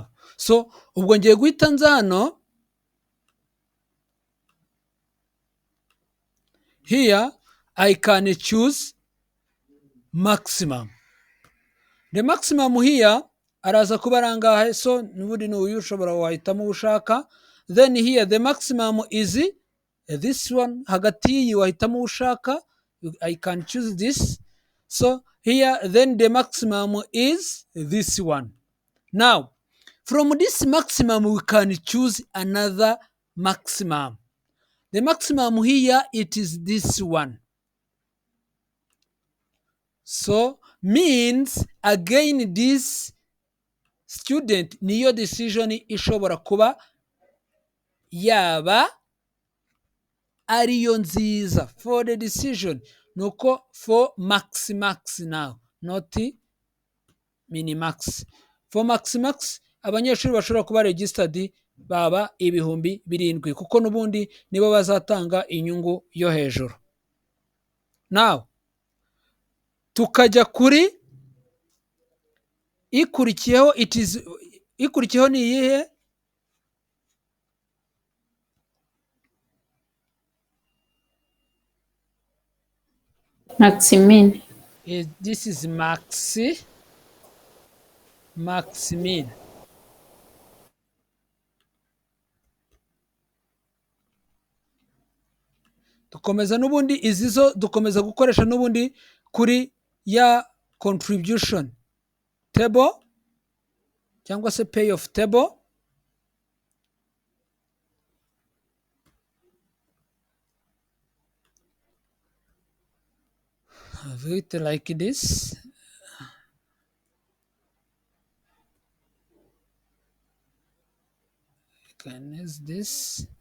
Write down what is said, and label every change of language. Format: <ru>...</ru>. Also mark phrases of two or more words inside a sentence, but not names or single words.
<rw>So ubwo ngiye guhita nza hano here,</rw> <en>I can choose maximum. The maximum here</en> <rw>araza kuba arangahe? So nubundi ni uyu ushobora wahitamo ushaka.</rw> <en>Then here the maximum is this one,</en> <rw>hagati iyi wahitamo ushaka.</rw> <en>I can choose this. So here then the maximum is this one. Now from this maximum we can choose another maximum. The maximum here, it is this one.</en> <rw>So</rw> <en>means again this student</en> <rw>niyo decision ishobora kuba yaba ariyo nziza.</rw> <en>For the decision</en> <rw>nuko</rw> <en>for maximax now, not minimax. For maximax</en> <rw>abanyeshuri bashobora kuba registered baba ibihumbi 7 kuko nubundi nibo bazatanga inyungu yo hejuru. Now tukajya kuri ikurikiyeho, ikurikiyeho ni iyihe?</rw> <en>Maximin. this is max min.</en> <rw>dukomeza n'ubundi izi zo dukomeza gukoresha n'ubundi kuri ya</rw> <en>contribution table</en> <rw>cyangwa se</rw> <en>payoff table. Have it like this. You can use this.</en>